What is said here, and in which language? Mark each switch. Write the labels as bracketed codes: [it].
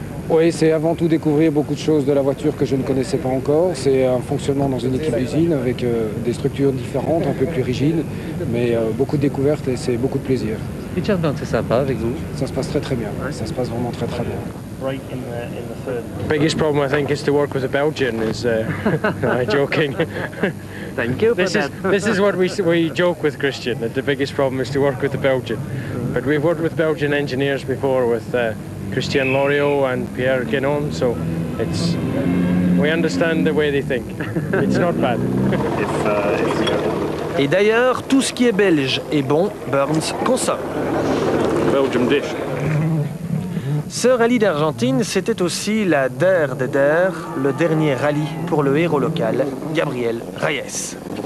[fr] Oui, c'est avant tout découvrir beaucoup de choses de la voiture que je ne connaissais pas encore. C'est un fonctionnement dans une équipe d'usine avec des structures différentes, un peu plus rigides, mais beaucoup de découvertes et c'est beaucoup de plaisir. Richard Burns, c'est sympa avec vous? Ça se passe très très bien, ça se passe vraiment très très bien. [en] Right in the third. Biggest problem I think is to work with a Belgian. Is I'm joking. Thank you. This is what we joke with Christian, that the biggest problem is to work with the Belgian. But we've worked with Belgian engineers before with Christian Loriot and Pierre Guénon, so we understand the way they think. It's not bad. [fr] Et d'ailleurs, tout ce qui est belge et bon, Burns consomme. [en] Belgium dish. [fr] Ce rallye d'Argentine, c'était aussi la DER des DER, le dernier rallye pour le héros local, Gabriel Reyes.